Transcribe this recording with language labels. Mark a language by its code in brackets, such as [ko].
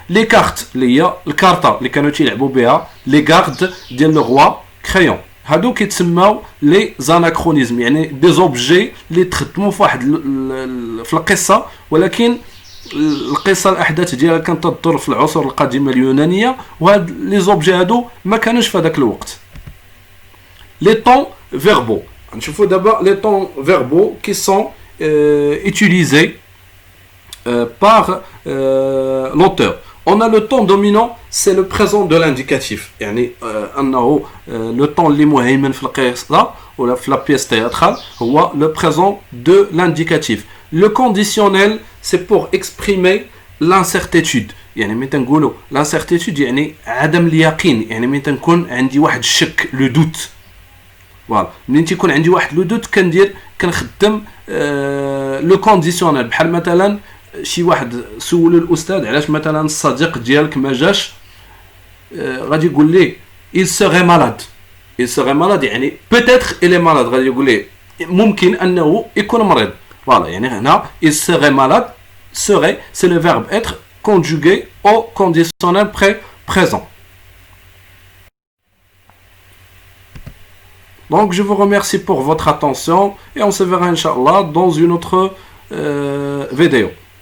[fr] لي كارت [ar] اللي هي الكارطه اللي كانوا تيلعبوا بها لي غارد ديال لو روا كريون، هادو كيتسماو [fr] لي زاناكرونيزم، [ar] يعني [fr] دي زوبجي [ar] اللي تخدموا في واحد في القصه، ولكن القصه الاحداث ديالها كانت تدور في العصور القديمه اليونانيه، وهاد لي زوبجي هادو ما كانوش في هذاك الوقت. [fr] لي طون فيربو، [ar] نشوفوا دابا [fr] لي طون فيربو كي سون utilisés par l'auteur. On a le temps dominant, c'est le présent de l'indicatif. [ar] يعني أنه le temps اللي مهيمن في القصة ولا في [fr] la pièce théâtrale [ar] هو [fr] le présent de l'indicatif. Le conditionnel, c'est pour exprimer l'incertitude. [ar] يعني ملي تنقولوا l'incertitude يعني عدم اليقين، يعني ملي تنكون عندي واحد الشك [fr] لو دوت. [ar] فوالا منين تيكون عندي واحد [fr] لو دوت كنخدم لو كونديسيونيل. [ar] بحال مثلا شي واحد سول الاستاذ علاش مثلا الصديق ديالك ما جاش، غادي يقول لي [fr] il serait malade. il serait malade [ar] يعني [fr] peut-être il est malade، [ar] غادي يقول لي ممكن انه يكون مريض. فوالا يعني هنا [fr] il serait malade، serait c'est le verbe être conjugué au conditionnel présent. Donc je vous remercie pour votre attention et on se verra Inch'Allah dans une autre vidéo.